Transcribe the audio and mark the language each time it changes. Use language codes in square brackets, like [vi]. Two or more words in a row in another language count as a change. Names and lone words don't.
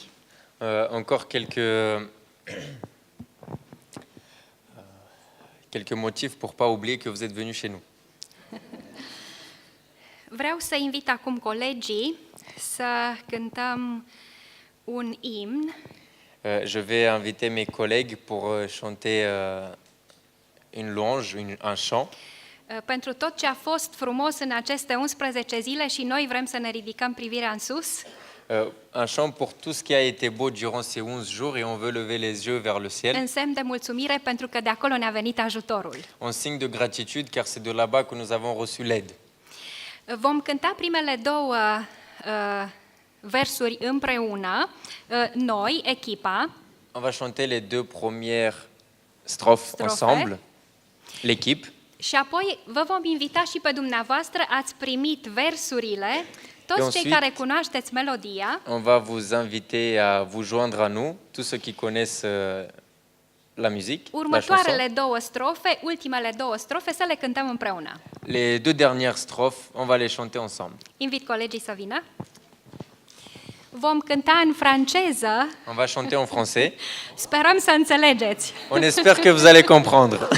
[fr] Encore quelques motifs pour pas oublier que vous êtes venus chez nous. [ro] Vreau să invit acum colegii să cântăm un imn [fr] Je vais inviter mes collègues pour chanter une louange, un chant, [ro] pentru tot ce a fost frumos în aceste 11 zile și noi vrem să ne ridicăm privirea în sus. [fr] un chant pour tout ce qui a été beau durant ces 11 jours et on veut lever les yeux vers le ciel. [ro] În semn de mulțumire pentru că de acolo ne-a venit ajutorul. [fr] En signe de gratitude car c'est de là-bas que nous avons reçu l'aide. [ro] Vom cânta primele două versuri împreună, noi, echipa, [fr] On va chanter les deux premières strophes Strophe. ensemble, l'équipe. [ro] și apoi vă vom invita și pe dumneavoastră, ați primit versurile, toți [fr] Et [ro] cei [fr] ensuite- [ro] care cunoașteți melodia, [fr] On va vous inviter à vous joindre à nous, tous ceux qui connaissent la musique, la [ro] următoarele [fr] chanson. [ro] două strofe, ultimele două strofe, să le cântăm împreună. [fr] Les deux dernières strophes, on va les chanter ensemble. [ro] Invit colegii să vină. Vom cânta în franceză, [fr] On va chanter en français. [ro] sperăm să înțelegeți. [fr] On espère que vous allez comprendre.